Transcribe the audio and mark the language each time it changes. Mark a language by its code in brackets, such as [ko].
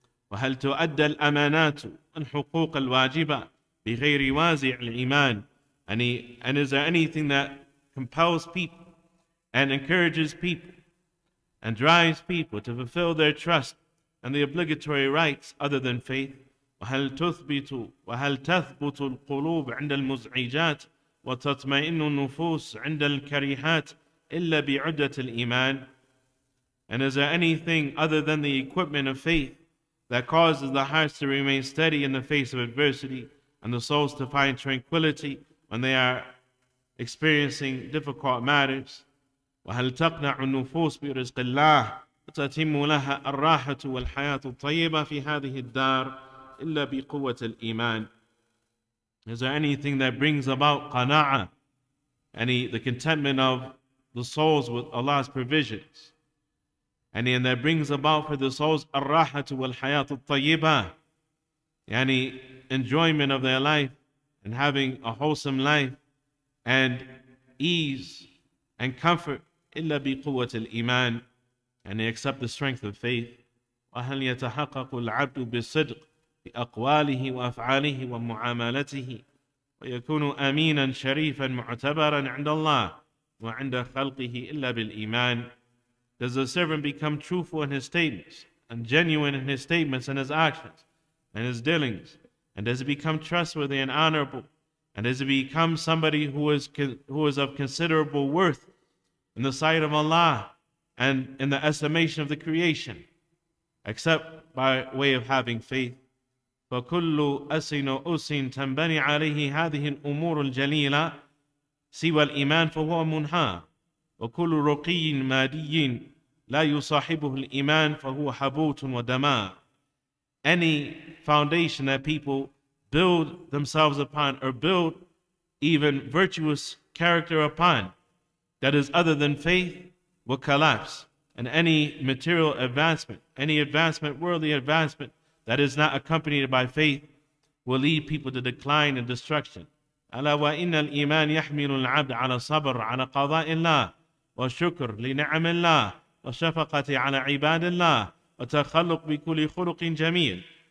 [ar] وهل تؤدى الأمانات والحقوق الواجبة بغير وازع الإيمان? [en] And is there anything that compels people and encourages people and drives people to fulfill their trust and the obligatory rights other than faith? [ar] وهل تثبت القلوب عند المزعجات وتطمئن النفوس عند الكريهات إلا بعدة الإيمان? [en] And is there anything other than the equipment of faith that causes the hearts to remain steady in the face of adversity and the souls to find tranquility when they are experiencing difficult matters? [ar] وهل تقنع النفوس برزق الله وتتم لها الراحة والحياة الطيبة في هذه الدار إلا بقوة الإيمان? [en] Is there anything that brings about qana'a, the contentment of the souls with Allah's provisions, and that brings about for the souls [ar] الراحة والحياة الطيبة, [en] enjoyment of their life and having a wholesome life and ease and comfort [ar] إلا بقوة الإيمان, [en] and they accept the strength of faith. [ar] وهل يتحقق العبد بالصدق بأقواله وأفعاله ومعاملته ويكون أمينا شريفا معتبرا عند الله وعند خلقه إلا بالإيمان. [en] Does the servant become truthful in his statements and genuine in his statements and his actions and his dealings? And does he become trustworthy and honorable? And does he become somebody who is of considerable worth in the sight of Allah and in the estimation of the creation, except by way of having faith? [ar] فكل أس وأس تنبني عليه هذه الأمور الجليلة سوى الإيمان فهو منهى، وكل رقي مادي لا يصاحبه الإيمان فهو حبوط ودماء. [en] Any foundation that people build themselves upon or build even virtuous character upon that is other than faith will collapse. And any material advancement, any advancement, worldly advancement that is not accompanied by faith will lead people to decline and destruction. [ar] ألا وإن الإيمان يحمل العبد على الصبر على قضاء الله والشكر لنعم الله والشفقة على عباد الله وتخلق بكل خلق جميل.